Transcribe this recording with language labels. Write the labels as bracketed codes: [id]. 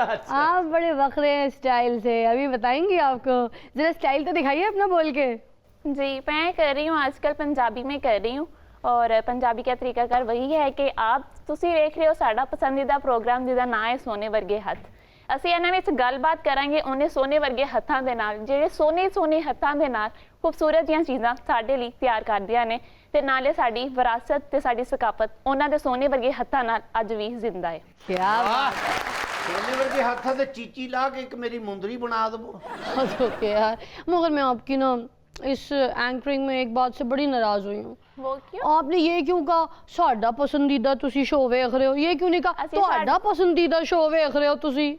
[hi] आप बड़े वक्रे हैं स्टाइल से, अभी बताएंगी आपको, जरा स्टाइल तो दिखाइए अपना बोल के। जी, मैं कर रही हूँ आजकल पंजाबी में कर रही हूँ और पंजाबी का तरीकाकार वही है कि आप [pa] तुसी वेख रहे हो साडा पसंदीदा प्रोग्राम जिहदा नाम है सोने वर्गे हथ। ਅਸੀਂ ਇਹਨਾਂ ਵਿੱਚ ਗੱਲਬਾਤ ਕਰਾਂਗੇ ਉਹਨੇ ਸੋਨੇ ਵਰਗੇ ਹੱਥਾਂ ਦੇ ਨਾਲ, ਜਿਹੜੇ ਸੋਨੇ ਹੱਥਾਂ ਦੇ ਨਾਲ ਖੂਬਸੂਰਤ ਜੀਆਂ ਚੀਜ਼ਾਂ ਸਾਡੇ ਲਈ ਤਿਆਰ ਕਰਦੀਆਂ ਨੇ ਤੇ ਨਾਲੇ ਸਾਡੀ ਵਿਰਾਸਤ ਤੇ ਸਾਡੀ ਸਕਾਫਤ ਉਹਨਾਂ ਦੇ ਸੋਨੇ ਵਰਗੇ ਹੱਥਾਂ ਨਾਲ ਅੱਜ ਵੀ ਜ਼ਿੰਦਾ ਹੈ। [hi] क्या बात है, सोने वर्गे हाथों से चीची ला के एक मेरी मुंदरी बना दो। ओके यार, मगर मैं आपकी ना इस एंकरिंग में एक बात से बड़ी नाराज हुई हूँ। वो क्यों? आपने ये क्यों कहा [pa] साडा पसंदीदा तुसी शो वेख रहे हो, [hi] ये क्यों नहीं कहा [pa] ਅਸੀਂ ਤੁਹਾਡਾ पसंदीदा शो वेख रहे हो तुसी?